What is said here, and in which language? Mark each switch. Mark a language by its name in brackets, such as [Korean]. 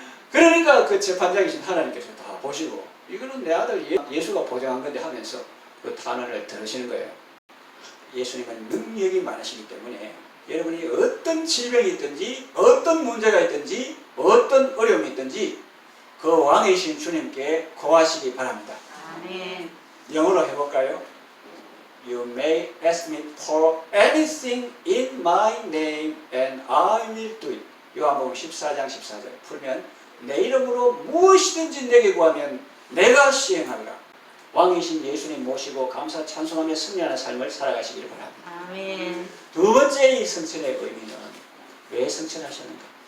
[Korean] 그러니까 그 재판장이신 하나님께서 다 보시고 이거는 내 아들 예수가 보장한 건데 하면서 그 단언을 들으시는 거예요. 예수님은 능력이 많으시기 때문에 여러분이 어떤 질병이 있든지 어떤 문제가 있든지 어떤 어려움이 있든지 그 왕이신 주님께 고하시기 바랍니다. 아멘. 영어로 해볼까요? [English] You may ask me for anything in my name and I will do it. [Korean] 요한복음 14장 14절 풀면 내 이름으로 무엇이든지 내게 구하면 내가 시행하리라. 왕이신 예수님 모시고 감사 찬송하며 승리하는 삶을 살아가시기를 바랍니다. 아멘. 두 번째 이 성천의 의미는 왜 성천하셨는가?